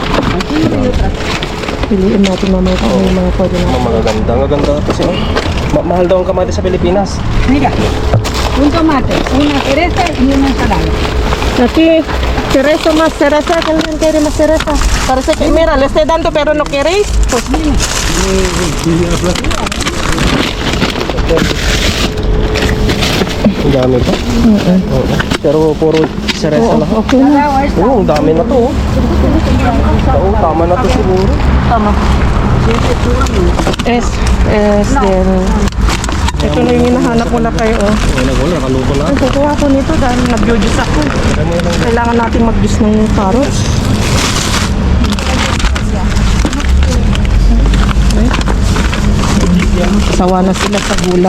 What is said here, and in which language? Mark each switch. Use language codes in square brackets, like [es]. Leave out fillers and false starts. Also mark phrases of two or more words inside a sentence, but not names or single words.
[tl] Piliin natin mamaya kung ano yung mga pwede natin. Magaganda. Ang ganda ito siya. Mahal daw ang kamatis sa Pilipinas. [es] Mira, un tomate, una cereza y una ensalada. Aquí, cereza más cereza, que alguien quiere más cereza. Parece que, mira, le estoy dando pero no queréis. Pues dime. [tl] Ang dami pa. Oo. Pero puro seresa lang. Okay na. Oo, ang dami na to. Oo, tama na to siguro. Tama. [es] Es del... [tl] Ito na yung hinahanap mo na kayo, oh. Oo, nagwala. Nakaluto na. Ay, kukuha ko nito dahil nag-juice ako. Kailangan natin mag-juice ng carrots. Okay. Sawa na sila sa gulay.